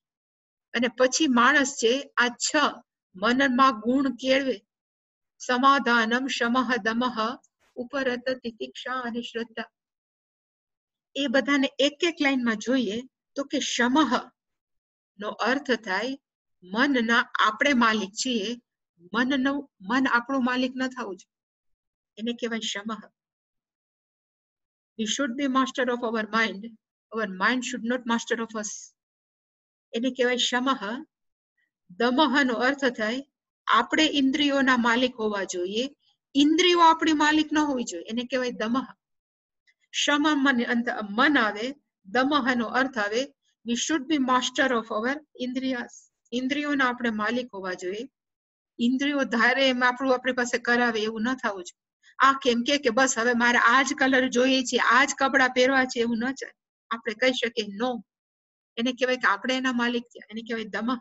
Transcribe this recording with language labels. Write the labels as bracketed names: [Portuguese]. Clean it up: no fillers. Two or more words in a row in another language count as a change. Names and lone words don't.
[Gujarati] અને પછી માણસ છે આ 6 મનમાં ગુણ કેળવે, સમાધાનમ, શમઃ, દમઃ, ઉપરત, તિતિક્ષા અને શ્રદ્ધા. એ બધાને એક એક લાઈનમાં જોઈએ તો કે શમઃ નો અર્થ થાય મનના આપણે માલિક છીએ, મન આપણું માલિક ન થવું જોઈએ, એને કહેવાય શમઃ. [English] We should be master of our mind should not master of us, [Gujarati] એને કહેવાય શમઃ. દમઃ નો અર્થ થાય આપણે ઇન્દ્રિયોના માલિક હોવા જોઈએ, ઇન્દ્રિયો આપણી માલિક ન હોવી જોઈએ, એને કહેવાય દમઃ. શમ મન આવે, દમઃ નો અર્થ આવે [English] we should be master of our [Gujarati] ઇન્દ્રિયાસ, ઇન્દ્રિયોના આપણે માલિક હોવા જોઈએ. ઇન્દ્રિયો ધારે એમ આપણું આપણી પાસે કરાવે એવું ન થવું જોઈએ. આ કેમ કે બસ હવે મારે આ જ કલર જોઈએ છે, આ જ કપડા પહેરવા છે, એવું ન ચાલે. આપણે કહી શકીએ નો, એને કહેવાય કે આપણે એના માલિક છે, એને કહેવાય દમઃ.